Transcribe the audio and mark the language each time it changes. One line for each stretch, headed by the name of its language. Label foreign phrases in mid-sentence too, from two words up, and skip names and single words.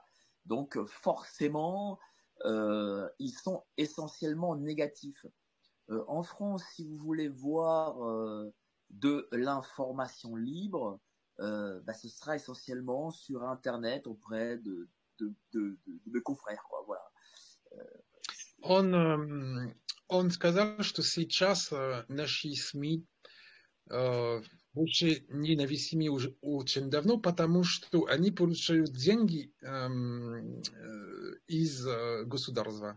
French: Donc forcément, ils sont essentiellement négatifs. En France, si vous voulez voir de l'information libre, ce sera essentiellement sur Internet auprès de confrères, quoi. Voilà.
Russian: Он сказал, что сейчас наши СМИ больше независимы уже очень давно, потому что они получают деньги из государства.